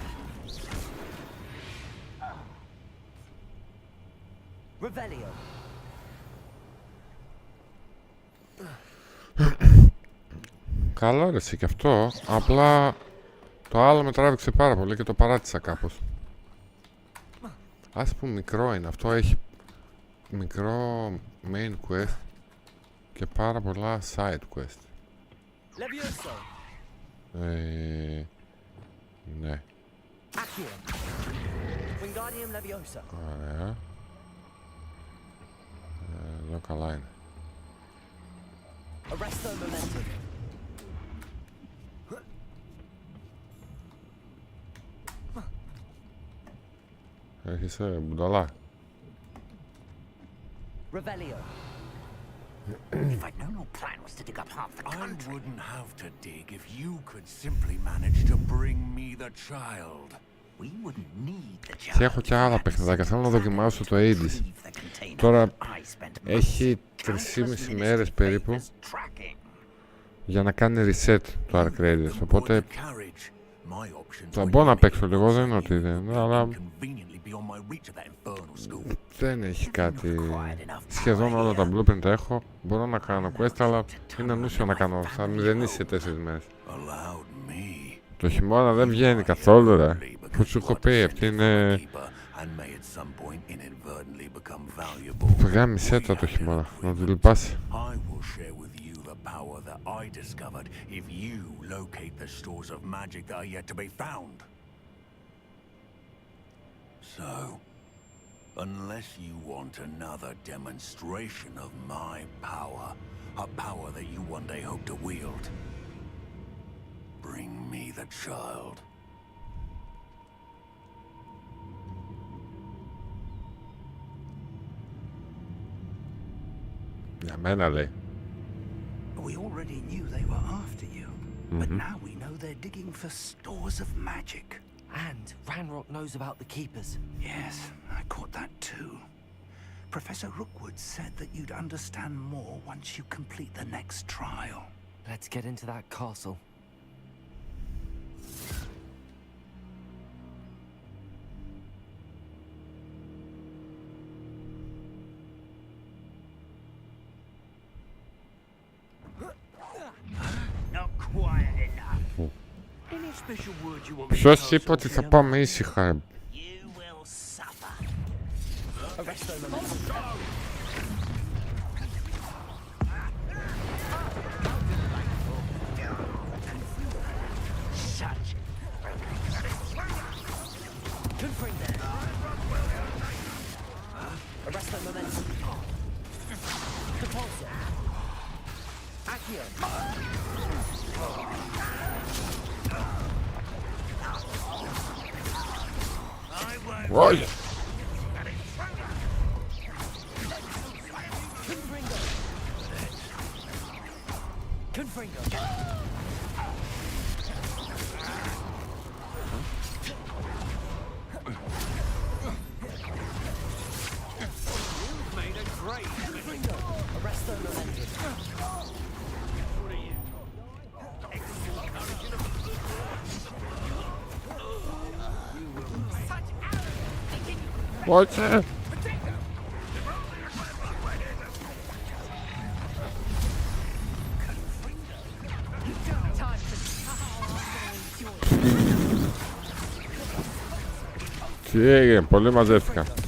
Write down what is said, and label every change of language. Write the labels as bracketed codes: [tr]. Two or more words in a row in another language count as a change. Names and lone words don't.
[el] Revelio. Καλό ρε εσύ και αυτό, απλά το άλλο με τράβηξε πάρα πολύ και το παράτησα κάπως. Ας πούμε μικρό είναι, αυτό έχει μικρό [en] main quest [el] και πάρα πολλά [en] side quest. [el] Levioso. Ναι. Accio. Wingardium Leviosa. Ωραία. Εδώ καλά είναι. Arresto Momentum. Έρχεσαι μπουνταλά. Revelio. [en] If I'd known your plan was to dig up half the I country. wouldn't have to dig if you could simply manage to bring me the child. We wouldn't need the child. [el] Και έχω και άλλα παιχνιδάκια, θέλω να δοκιμάσω το Hades. [en] Leave the container. [el] Τώρα [en] I spent [el] έχει [en] countless [el] 3,5 [en] minutes [el] μέρες [en] in [el] περίπου [en] papers tracking. [el] για να κάνει reset το Arc Radius, οπότε [en] The carriage. My options [el] θα [en] were [el] μπορώ να [en] unique. [el] παίξω λίγο, δεν είναι ότι δεν, αλλά [en] Conveniently beyond my reach at that infernal school. [el] δεν έχει κάτι. Σχεδόν όλα τα blueprint τα έχω. Μπορώ να κάνω quest, αλλά είναι ανούσιο να κάνω. Θα μηδενίσει σε 4 μέρες. [en] Allowed me. [el] Το χειμώνα δεν βγαίνει καθόλου, ρε. Που σου έχω πει, αυτή είναι. [en] And may at some point inadvertently become valuable. [el] Γάμισέ τα το χειμώνα, να του λυπάσαι. [en] I will share with you the power that I discovered if you locate the stores of magic that are yet to be found. So, unless you want another demonstration of my power, a power that you one day hope to wield, bring me the child. [el] Για μένα λέει. [en] We already knew they were after you, but now we know they're digging for stores of magic. And Ranrock knows about the Keepers. Yes, I caught that too. Professor Rookwood said that you'd understand more once you complete the next trial. Let's get into that castle. Not quiet enough. Any special word you want me to [el] Ποιος [en] pass [el] είπε [en] on [el] ότι [en] to [el] θα [en] them? [el] πάμε ήσυχα, ρε. [en] You will suffer. Arresto Momentum. Such Confringo. Arresto Momentum. Compulso. Accio. Ой! Confringo. Confringo. Arresto Momentum. [el] Κότσε! Τι έγινε, πολύ μαζεύτηκαν.